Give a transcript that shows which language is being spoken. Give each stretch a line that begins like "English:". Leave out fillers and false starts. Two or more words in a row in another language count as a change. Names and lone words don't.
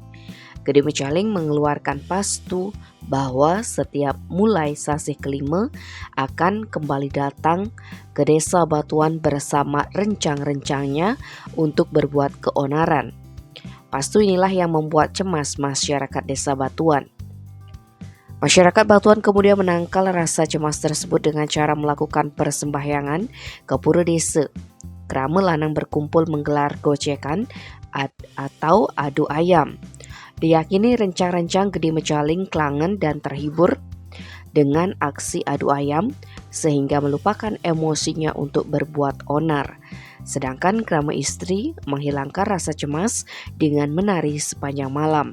Indonesian: Gede Mecaling mengeluarkan pastu bahwa setiap mulai sasih kelima akan kembali datang ke desa Batuan bersama rencang-rencangnya untuk berbuat keonaran. Pastu inilah yang membuat cemas masyarakat desa Batuan. Masyarakat Batuan kemudian menangkal rasa cemas tersebut dengan cara melakukan persembahyangan ke pura desa.
Balinese: Krama lanang
Indonesian: berkumpul menggelar gocekan atau adu ayam. Diyakini rencang-rencang Gede Mecaling kelangan dan terhibur dengan aksi adu ayam sehingga melupakan emosinya untuk berbuat onar. Sedangkan krama istri menghilangkan rasa cemas dengan menari sepanjang malam.